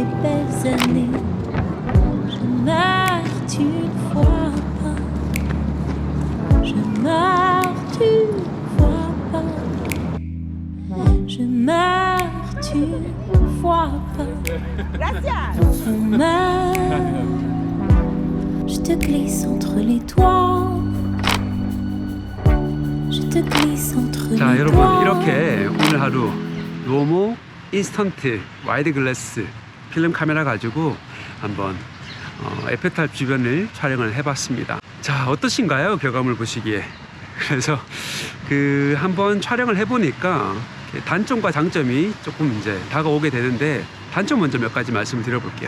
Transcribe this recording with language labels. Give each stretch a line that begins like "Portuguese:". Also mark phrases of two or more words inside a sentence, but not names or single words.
French: belles années je meurs tu ne vois pas je meurs tu vois pas je meurs tu ne vois pas je meurs je te glisse entre les doigts je te glisse entre
Korean: 자,
French: les
Korean: 여러분
French: doigts
Korean: 이렇게 오늘 하루 로모 인스턴트 와이드 글래스 필름 카메라 가지고 한번 에펠탑 주변을 촬영을 해봤습니다. 자, 어떠신가요? 결과물 보시기에. 그래서 그 한번 촬영을 해보니까 단점과 장점이 조금 이제 다가오게 되는데, 단점 먼저 몇 가지 말씀을 드려볼게요.